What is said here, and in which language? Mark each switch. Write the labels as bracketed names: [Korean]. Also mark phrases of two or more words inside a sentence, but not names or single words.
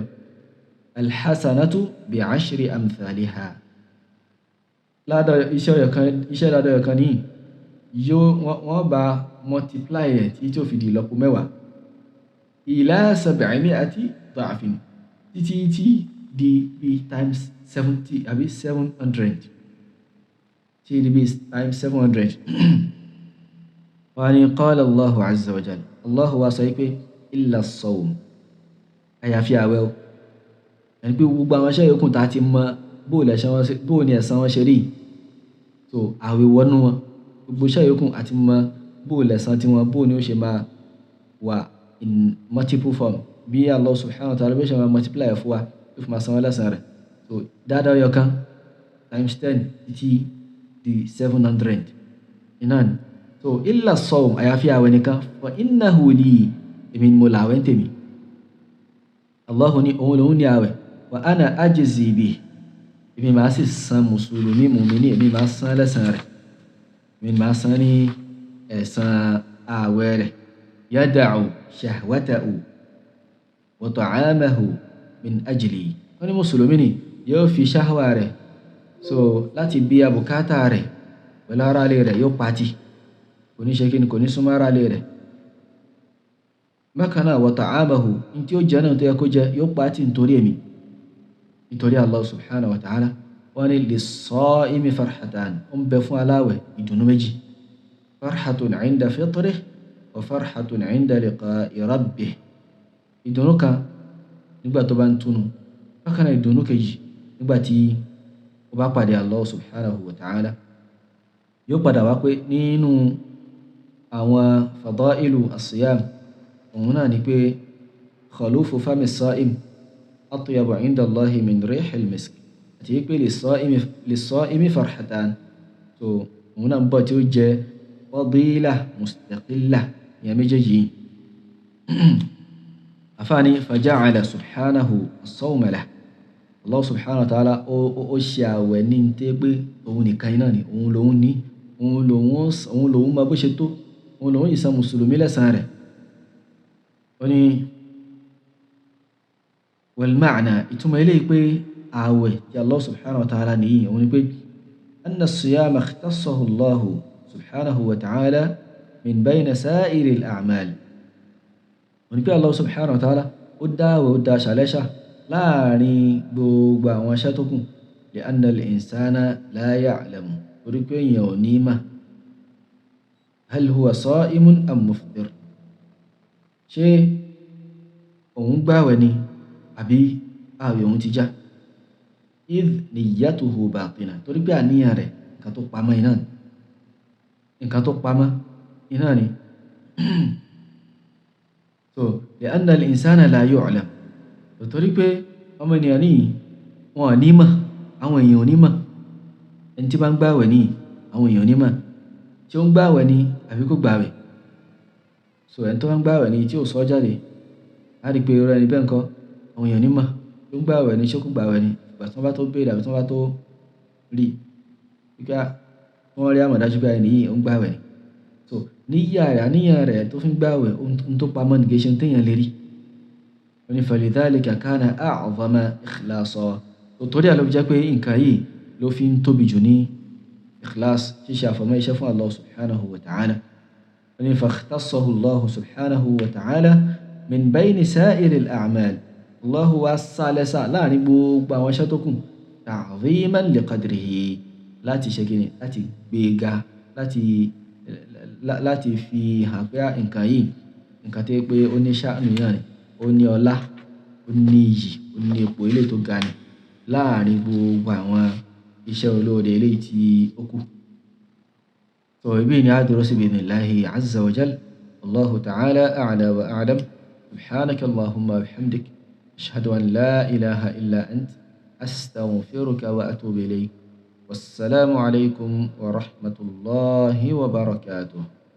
[Arabic] الحسنة بعشر أمثالها, [Yoruba] iṣẹ́ ládọ̀ ọ̀yọ̀ kan ní wọ́n bá multiply ẹ̀ tí ó fi di ìlọ́po mẹ́wàá [Arabic] إلى 700 ضعف [Yoruba] títí di times 70 àbí 700 tí di bí times 700. wọ́n ní [Arabic] قال الله عز وجل, [Yoruba] Allahu wa sọ pé [Arabic] إلا الصوم, [Yoruba] àyàfi àwẹ̀ o. ẹni pé gbogbo àwọn iṣẹ́ yòókù tá ti mọ bóò ní ẹ̀san wọn ṣe rí, so àwẹ̀ wọnú wọn. gbogbo iṣẹ́ yòókù àti mọ bóò lẹ̀san tí wọn bóò ní ó ṣe máa wà [English] in multiple form, [Yoruba] bí Allah [Arabic] سبحانه وتعالى [Yoruba] bí ó ṣe máa multiply fún wa tó fi máa san wọ́n lẹ́san rẹ̀. so dáadáa ọyọ kan times 10 títí di 700 iná ni. so [Arabic] إلا الصوم, [Yoruba] àyàfi àwẹ̀ nìkan, [Arabic] فإنه لي, [Yoruba] èmi ni mo làwẹ̀ ń tèmi. Allahu ní òun lòun ní àwẹ̀, [Arabic] وأنا أجزي به, [Yoruba] èmi máa sì san mùsùlùmí mùmíní, èmi máa san lẹ́san rẹ̀, èmi máa san ní ẹ̀san àwẹ̀ rẹ̀. [Arabic] يدع شهوته وطعامه من أجلي, [Yoruba] wọ́n ní mùsùlùmí ni yóò fi ṣáhwà rẹ̀ so láti bí abùkátà rẹ̀ pẹ̀lú ara lè rẹ̀ yóò pàtì, kò ní ṣe kí ni kò ní súnmọ́ ara lè rẹ̀. bákan náà [Arabic] وطعامه, [Yoruba] ní tí ó jẹ́ náà tó yẹ kó jẹ yóò pàtì nítorí èmi, nítorí Allah [Arabic] سبحانه وتعالى. [Yoruba] wọ́n ní [Arabic] للصائم فرحتان, [Yoruba] ó ń bẹ fún aláwẹ̀ ìdùnnú méjì, [Arabic] فرحة عند فطره وفرحة عند لقاء ربه, [Yoruba] ìdùnnú kan nígbà tó bá ń túnu, bákan náà ìdùnnú kejì nígbà tí ó bá pàdé Allah [Arabic] سبحانه وتعالى. [Yoruba] yóò padà wá pé nínú àwọn [Arabic] فضائل الصيام [Yoruba] òun náà ni pé [Arabic] خلوف فم الصائم أطيب عند الله من ريح المسك, [Yoruba] àti pé [Arabic] للصائم فرحتان, [Yoruba] so òun náà ń bọ̀ tí ó jẹ́ [Arabic] فضيلة مستقلة [Yoruba] ìyẹn méjèèjì. afáàní [Arabic] فجعل سبحانه الصوم له, [Yoruba] Allah [Arabic] سبحانه وتعالى [Yoruba] ó ṣe àwẹ̀ ní tẹ́ pé òun nìkan iná ni, òun lòun ní, òun lòun ma bó ṣe tó, òun lòun ìsan mùsùlùmí lẹ́san rẹ̀. wọ́n ní [Arabic] والمعنى, [Yoruba] ìtumọ̀ ilé pé àwẹ̀ tí Allah [Arabic] سبحانه وتعالى [Yoruba] nìyí òun ni pé [Arabic] أن الصيام اختصه الله سبحانه وتعالى من بين سائر الأعمال, [Yoruba] wọ́n ní pé Allah [Arabic] سبحانه وتعالى [Yoruba] ó dáwẹ̀ ó dá ṣàlẹ́ṣà láàrin gbogbo àwọn aṣẹ́ tó kù, [Arabic] لأن الإنسان لا يعلم, [Yoruba] torí pé èèyàn ò ní mà [Arabic] هل هو صائم أم مفطر, [Yoruba] ṣé òun gbààwẹ̀ ni àbí ààwẹ̀ òun ti já. [Arabic] إذ نيته باطنة, [Yoruba] torí pé àníyàn rẹ̀ nǹkan tó pamọ́ iná ni, nǹkan tó pamọ́ iná ni. [Arabic] so لأن الإنسان لا يعلم, [Yoruba] torí pé ọmọ ènìyàn ní wọn ò ní mọ̀, àwọn èèyàn ò ní mọ̀. ẹni tí bá ń gbààwẹ̀ ní àwọn èèyàn ò ní mọ̀ tí ó ń gbààwẹ̀ ní àbí kò gbààwẹ̀. so ẹni tó bá ń gbààwẹ̀ ní tí ò sọ jáde á rí pé irú ẹni bẹ́ẹ̀ ńkọ́ àwọn èèyàn ò ní mọ̀ tí ó ń gbààwẹ̀ ní ṣé kò gbààwẹ̀ ní, ìgbà tí wọ́n bá tó béèrè àbí tí wọ́n bá tó rí wípé wọ́n rí àmọ̀dájú pé ẹni yìí ó ń gbààwẹ̀ ní. níyà rẹ̀ àníyàn rẹ̀ tó fi ń gbààwẹ̀ ohun tó pamọ́ ní kìí ṣe téèyàn lè rí. wọ́n ní [Arabic] فلذلك كان أعظم إخلاصا. [Yoruba] torí àlọ́ jẹ́ pé nǹkan yìí ló fi ń tóbi jù ní ikhlas, ṣíṣe àfọ̀mọ́ iṣẹ́ fún Allah [Arabic] سبحانه وتعالى. [Yoruba] wọ́n ní [Arabic] فاختصه الله سبحانه وتعالى من بين سائر الأعمال. [Yoruba] Allah wa sálẹ́sà láàrin gbogbo àwọn iṣẹ́ tó kù [Arabic] تعظيما لقدره, [Yoruba] láti ṣe kíni, láti gbéga, láti fi hàn pé nǹkan yìí nǹkan tó yẹ pé ó ní ṣáànù yàn ni, ó ní ọlá, ó ní iyì, ó ní ipò ilé tó ga ni láàrin gbogbo àwọn iṣẹ́ olóore eléyìí tí ó kù. So ibi ni a dúró sí [Arabic] بإذن الله عز وجل. الله تعالى أعلى وأعلم. سبحانك اللهم وبحمدك، أشهد أن لا إله إلا أنت، أستغفرك وأتوب إليك. والسلام عليكم ورحمة الله وبركاته.